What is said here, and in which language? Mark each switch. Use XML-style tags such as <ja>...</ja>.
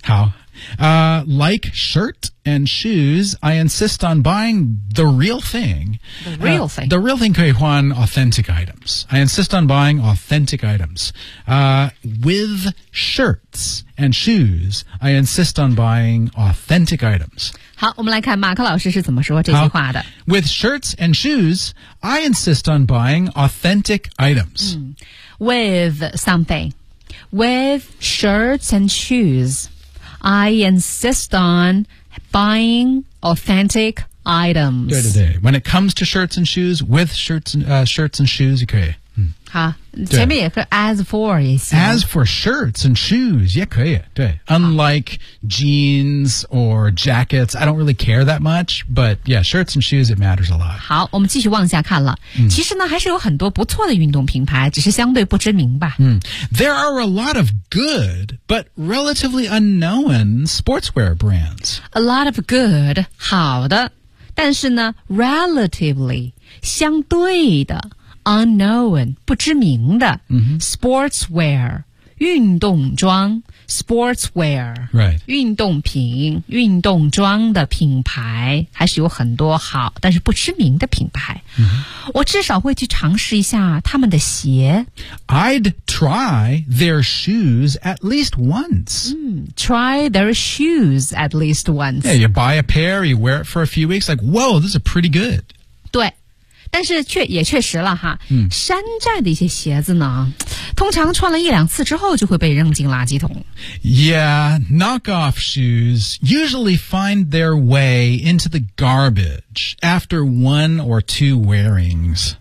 <en>好、like shirt and shoes, I insist on buying the real thing. The real thing. The real thing</en> <zh>可以换</zh> <en>authentic items. I insist on buying authentic items. With shirts and shoes, I insist on buying authentic items.</en> <zh>好，我们来看马克老师是怎么说这句话的。</zh> <en>With shirts and shoes, I insist on buying authentic items.、嗯、with something. With shirts and shoes, I insist on buying authentic items. 对对对。 When it comes to shirts and shoes, with shirts and,、shirts and shoes, 也可以。</en> <zh>好，前面也可以 as for 也行。</zh> <en>As for shirts and shoes</en> <zh>也可以，对。</zh> <en>Unlike jeans or jackets, I don't really care that much, but yeah, shirts and shoes, it matters a lot.</en> <zh>好，我们继续往下看了、嗯、其实呢还是有很多不错的运动品牌，只是相对不知名吧。嗯。</zh> <en>There are a lot of good, but relatively unknown sportswear brands.</en> <zh>A lot of good, 好的。但是呢 relatively, 相对的。 Unknown, 不知名的、</zh> <en>mm-hmm. Sportswear, 运动装 Sportswear,、 right.</en> <zh>运动品运动装的品牌还是有很多好但是不知名的品牌、</zh> <en>mm-hmm.</en> <zh>我至少会去尝试一下他们的鞋</zh> <en>I'd try their shoes at least once、 mm, Try their shoes at least once Yeah, you buy a pair, you wear it for a few weeks Like, whoa, this is pretty good</en> <zh>对但是却也确实了哈、嗯、山寨的一些鞋子呢通常穿了一两次之后就会被扔进垃圾桶。</zh> <en>Yeah, knockoff shoes usually find their way into the garbage after one or two wearings.</en>